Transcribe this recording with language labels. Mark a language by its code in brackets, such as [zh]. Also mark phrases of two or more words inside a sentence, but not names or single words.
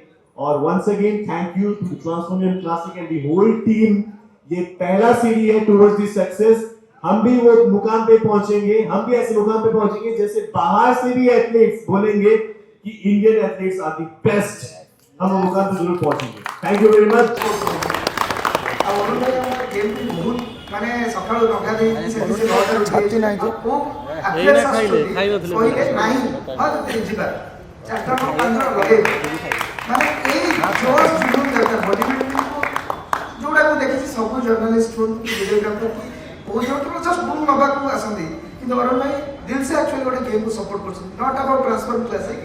[en] और once again thank you to Transformation Classic and the whole team. [hi] ये पहला सीढ़ी है [en] towards the success. [hi] हम भी वो मुकाम पे पहुंचेंगे, हम भी ऐसे मुकाम पे पहुंचेंगे जैसे बाहर से भी एथलीट्स बोलेंगे कि [en] Indian athletes are the best. [hi] हम वो मुकाम पे जरूर पहुंचेंगे। [en] thank you very much. [or] ଆଉ ଅରୁଣ ଭାଇ ଆମର ଯେମିତି ବହୁତ ମାନେ ସକାଳୁ ଲଗା ଦେଇକି ସେ ଛାତି ନାହିଁ ଯେ କହିଲେ ନାହିଁ ହଁ ଯିବା 4ଟା 5ଟା ଲଗେଇ ମାନେ ଏଇ [hi] जोश जुनून [or] ଦରକାର [en] body building [or] ଯୋଉଟା ମୁଁ ଦେଖିଛି ସବୁ ଜର୍ଣ୍ଣାଲିଷ୍ଟ ହୁଅନ୍ତୁ କି ଭିଡ଼ିଓଗ୍ରାଫର ବହୁତ ଜଣ [en] just book [or] ନେବାକୁ ଆସନ୍ତି, କିନ୍ତୁ ଅରୁଣ ଭାଇ [hi] दिल से [or] ଆକ୍ଚୁଆଲି ଗୋଟେ ଗେମ୍କୁ ସପୋର୍ଟ କରୁଛନ୍ତି, [en] not about Transfer Classic.